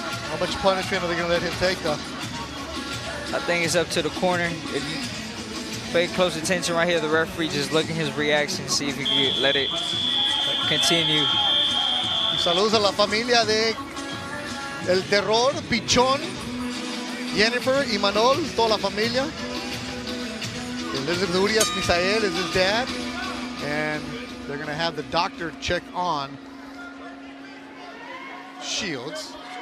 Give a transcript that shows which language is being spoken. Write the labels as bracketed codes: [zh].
[en] How much punishment are they going to let him take, though? I think it's up to the corner. If you pay close attention right here, the referee just look at his reaction, see if he can let it continue. [es] Y saludos a la familia de El Terror, Pichón, Jennifer y Manol, toda la familia. [en] Elizabeth Urias Misael is his dad. And they're going to have the doctor check on Shields.